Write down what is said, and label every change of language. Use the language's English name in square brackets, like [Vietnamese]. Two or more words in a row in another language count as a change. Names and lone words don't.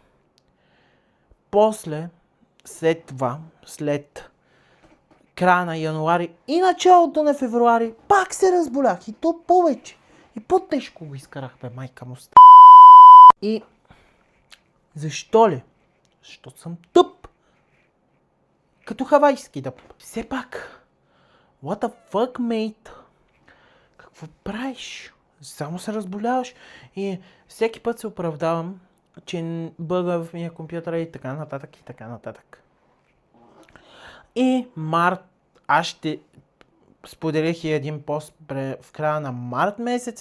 [Bulgarian] После, след края на януари и началото на февруари, пак се разболях. И то повече. И по-тежко го изкарах, бе, майка му. И защо ли? Защото съм тъп. Като хавайски дъб. Все пак, [English] what the fuck, mate? [Bulgarian] Какво правиш? Само се разболяваш и всеки път се оправдавам, че бъга в моя компютър и така нататък. И аз ще споделих и един пост в края на март месец.